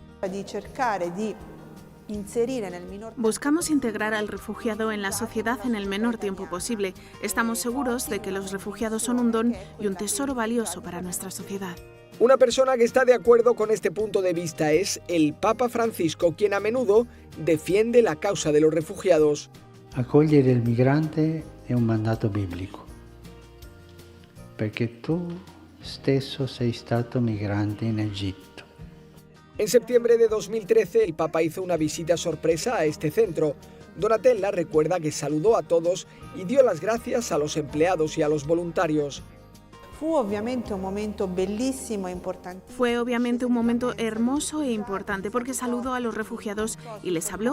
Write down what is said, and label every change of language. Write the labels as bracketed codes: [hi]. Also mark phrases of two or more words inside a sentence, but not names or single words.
[es] Buscamos integrar al refugiado en la sociedad en el menor tiempo posible. Estamos seguros de que los refugiados son un don y un tesoro valioso para nuestra sociedad. Una persona que está de acuerdo con este punto de vista es el Papa Francisco, quien a menudo defiende la causa de los refugiados. [it] Accogliere il migrante è un mandato biblico, perché tu stesso sei stato migrante in Egitto. [es] En septiembre de 2013, el Papa hizo una visita sorpresa a este centro. Donatella recuerda que saludó a todos y dio las gracias a los empleados y a los voluntarios. Fue obviamente un momento hermoso e importante porque saludó a los refugiados y les habló.